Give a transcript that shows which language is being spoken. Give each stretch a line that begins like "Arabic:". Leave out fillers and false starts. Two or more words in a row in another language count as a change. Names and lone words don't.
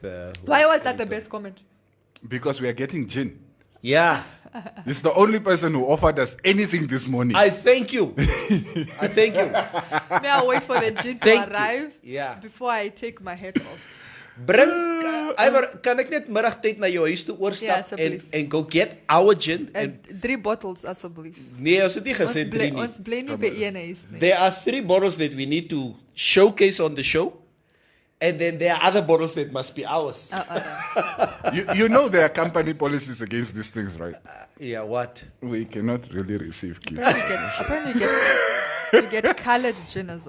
English: Why was that the best comment? Because we are getting gin. Yeah. It's the only person who offered us anything this morning. I thank you. I thank you. May I wait for the gin to arrive before I take my hat off? Bring, Ivor,
Afrikaans: kan ek net middagtyd na jou huis toe oorstap en
English: go get our gin? And 3 bottles, asseblief.
Afrikaans: Nee, ons het nie gesê 3 nie. Ons bly nie by een huis nie.
English: There are 3 bottles that we need to showcase on the show. And then there are other bottles that must be ours. You know there are company policies against these things, right? Yeah, what? We cannot really receive gifts. Apparently you get colored gin as well.